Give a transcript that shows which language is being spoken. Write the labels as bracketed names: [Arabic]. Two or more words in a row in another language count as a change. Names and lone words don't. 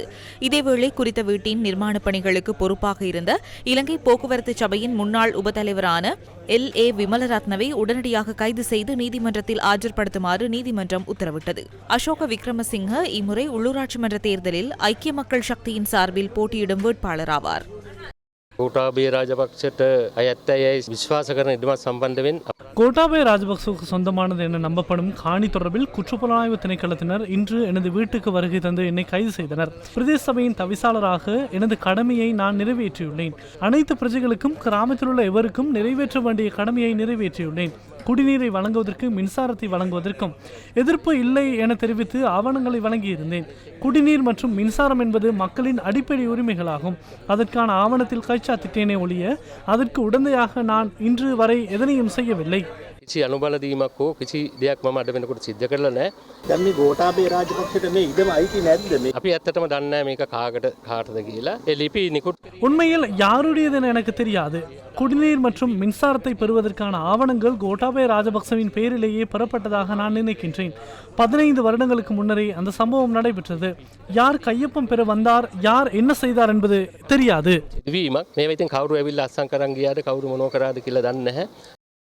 [Tamil] இதேவேளை குறித்த வீட்டின் நிர்மாணப் பணிகளுக்கு பொறுப்பாக இருந்த இலங்கை போக்குவரத்து சபையின் முன்னாள் உபதலைவரான LA விமலரத்னவை உடனடியாக கைது செய்து நீதிமன்றத்தில் ஆஜர்படுத்துமாறு நீதிமன்றம் உத்தரவிட்டது. அசோக விக்ரமசிங்க இம்முறை உள்ளூராட்சி மன்ற தேர்தலில் ஐக்கிய மக்கள் சக்தியின் சார்பில் போட்டியிடும் வேட்பாளராவார். [Sinhala] கோட்டாபய ராஜபக்சට අයත්තයයි විශ්වාස කරන ඉදමත් සම්බන්ධවෙන් [Tamil] கோட்டாபய ராஜபக்சவுக்கு சொந்தமானது என நம்பப்படும் காணி தொடர்பில் குற்றப்புலனாய்வு திணைக்களத்தினர் இன்று எனது வீட்டுக்கு வருகை தந்து என்னை கைது செய்தனர். பிரதேச சபையின் தவிசாளராக எனது கடமையை நான் நிறைவேற்றியுள்ளேன். அனைத்து பிரஜைகளுக்கும் கிராமத்தில் உள்ள எவருக்கும் நிறைவேற்ற வேண்டிய கடமையை நிறைவேற்றியுள்ளேன். குடிநீரை வழங்குவதற்கு மின்சாரத்தை வழங்குவதற்கும் எதிர்ப்பு இல்லை என தெரிவித்து ஆவணங்களை வழங்கியிருந்தேன். குடிநீர் மற்றும் மின்சாரம் என்பது மக்களின் அடிப்படை உரிமைகளாகும். அதற்கான ஆவணத்தில் கைச்சாத்திட்டேனே ஒழிய அதற்கு உடந்தையாக நான் இன்று வரை எதனையும் செய்யவில்லை. [Sinhala] කිසි අනුබල දීමක් හෝ කිසි දෙයක් මම අද වෙනකොට සිද්ධ කරලා නැහැ. දැන් මේ ගෝඨාභය රාජපක්ෂට මේ ඉඩම අයිති නැද්ද මේ? අපි ඇත්තටම දන්නේ නැහැ මේක කාටද කියලා. ඒ ලිපි නිකුත් [Tamil] உண்மையில் யாருடையது என எனக்கு தெரியாது. குடிநீர் மற்றும் மின்சாரத்தை பெறுவதற்கான ஆவணங்கள் கோட்டாபய ராஜபக்சவின் பெயரிலேயே பெறப்பட்டதாக நான் நினைக்கின்றேன். 15 வருடங்களுக்கு முன்னரே அந்த சம்பவம் நடைபெற்றது. யார் கையொப்பம் பெற வந்தார், யார் என்ன செய்தார் என்பது தெரியாது. [Sinhala] වීමක් මේවා ඉතින් කවුරු ඇවිල්ලා අස්සම් කරන් ගියාද කවුරු මොනව කරාද කියලා දන්නේ නැහැ.